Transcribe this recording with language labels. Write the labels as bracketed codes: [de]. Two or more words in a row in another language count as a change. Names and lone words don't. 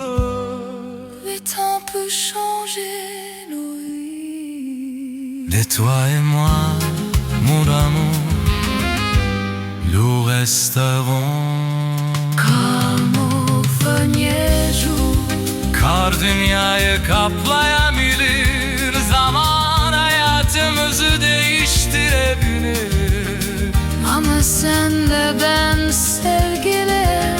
[fr] Le temps peut changer nos vies. De toi et moi, mon amour, nous resterons Comme au premier jour. [tr] kar dünyayı kaplayabilir. Zaman hayatımızı değiştirebilir. Ama sen de ben sevgilim.